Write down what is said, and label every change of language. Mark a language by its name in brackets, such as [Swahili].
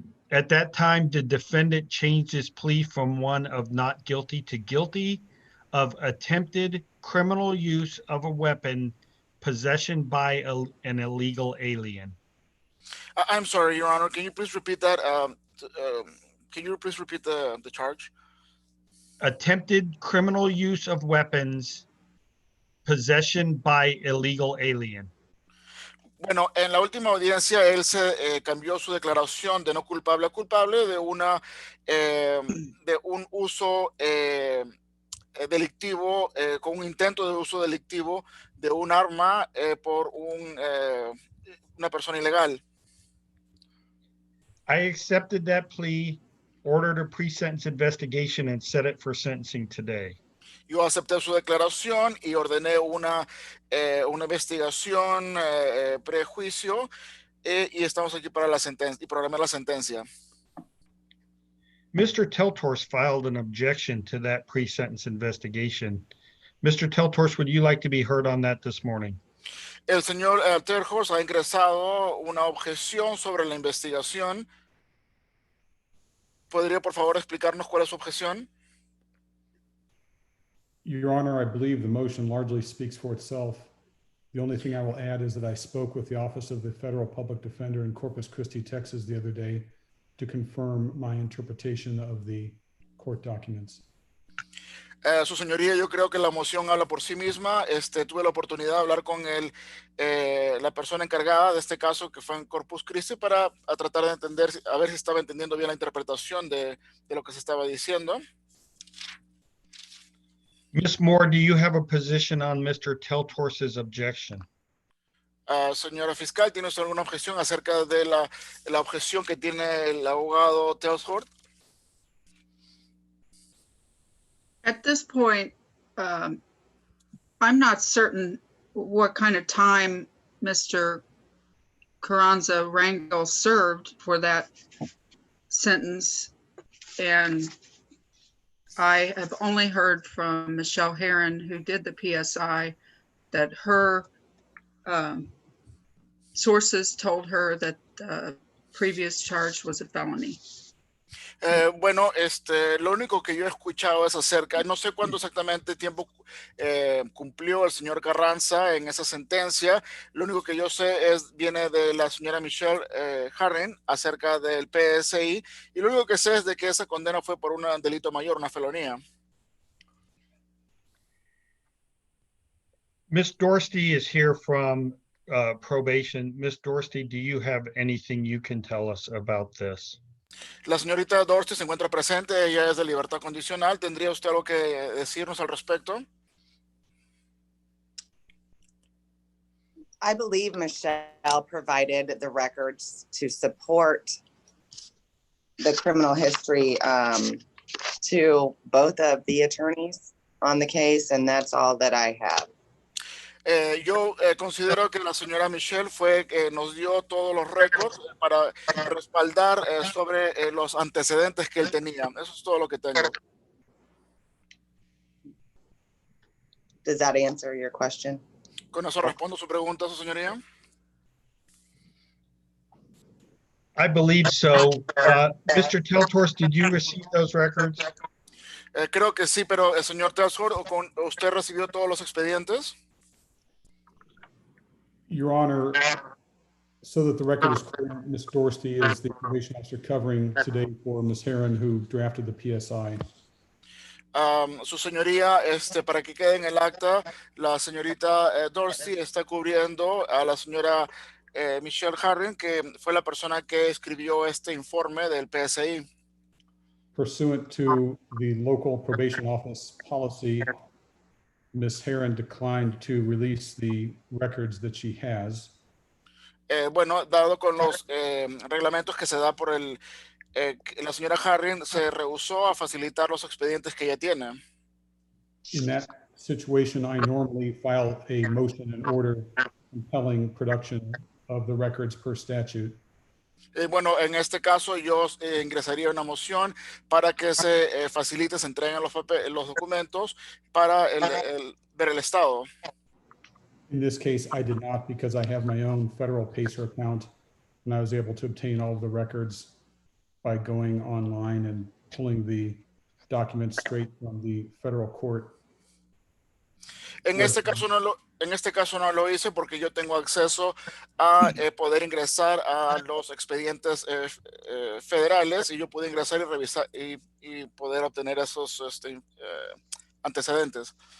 [English] At that time, the defendant changed his plea from one of not guilty to guilty of attempted criminal use of a weapon, possession by an illegal alien. I'm sorry, Your Honor. Can you please repeat that? Can you please repeat the charge? Attempted criminal use of weapons, possession by illegal alien. [Spanish] Bueno, en la última audiencia él se cambió su declaración de no culpable a culpable de un uso delictivo, con un intento de uso delictivo de un arma por una persona ilegal. [English] I accepted that plea, ordered a pre-sentence investigation, and set it for sentencing today. [Spanish] Yo acepté su declaración y ordené una investigación prejuicio y estamos aquí para la sentencia y programar la sentencia. [English] Mr. Teltorst filed an objection to that pre-sentence investigation. Mr. Teltorst, would you like to be heard on that this morning? [Spanish] El señor Teltorst ha ingresado una objeción sobre la investigación. ¿Podría, por favor, explicarnos cuál es su objeción? [English] Your Honor, I believe the motion largely speaks for itself. The only thing I will add is that I spoke with the Office of the Federal Public Defender in Corpus Christi, Texas the other day to confirm my interpretation of the court documents. [Spanish] Su señoría, yo creo que la moción habla por sí misma. Tuve la oportunidad de hablar con la persona encargada de este caso que fue en Corpus Christi para tratar de entender, a ver si estaba entendiendo bien la interpretación de lo que se estaba diciendo. [English] Ms. Moore, do you have a position on Mr. Teltorst's objection? [Spanish] Señora fiscal, ¿tiene usted alguna objeción acerca de la objeción que tiene el abogado Teltorst? [English] At this point, I'm not certain what kind of time Mr. Carranza Rangel served for that sentence. And I have only heard from Michelle Herron, who did the PSI, that her sources told her that the previous charge was a felony. [Spanish] Bueno, lo único que yo he escuchado es acerca, no sé cuánto exactamente tiempo cumplió el señor Carranza en esa sentencia. Lo único que yo sé viene de la señora Michelle Harren acerca del PSI, y lo único que sé es de que esa condena fue por un delito mayor, una felonía. [English] Ms. Dorsey is here from probation. Ms. Dorsey, do you have anything you can tell us about this? [Spanish] La señorita Dorsey se encuentra presente, ella es de libertad condicional. ¿Tendría usted algo que decirnos al respecto? [English] I believe Michelle provided the records to support the criminal history to both of the attorneys on the case, and that's all that I have. [Spanish] Yo considero que la señora Michelle nos dio todos los récords para respaldar sobre los antecedentes que él tenía. Eso es todo lo que tengo. [English] Does that answer your question? [Spanish] Con eso respondo su pregunta, su señoría. [English] I believe so. Mr. Teltors, did you receive those records? [Spanish] Creo que sí, pero el señor Telsford, ¿usted recibió todos los expedientes? [English] Your Honor, so that the record is clear, Ms. Dorsey is the probation officer covering today for Ms. Herron, who drafted the PSI. [Spanish] Su señoría, para que quede en el acta, la señorita Dorsey está cubriendo a la señora Michelle Harren, que fue la persona que escribió este informe del PSI. [English] Pursuant to the local probation office policy, Ms. Herron declined to release the records that she has. [Spanish] Bueno, dado con los reglamentos que se da por la señora Harren, se rehusó a facilitar los expedientes que ella tiene. [English] In that situation, I normally file a motion in order compelling production of the records per statute. [Spanish] Bueno, en este caso yo ingresaría una moción para que se facilite, se entreguen los documentos para ver el estado. [English] In this case, I did not, because I have my own federal PACER account, and I was able to obtain all of the records by going online and pulling the documents straight from the federal court. [Spanish] En este caso no lo hice porque yo tengo acceso a poder ingresar a los expedientes federales, y yo pude ingresar y revisar y poder obtener esos antecedentes.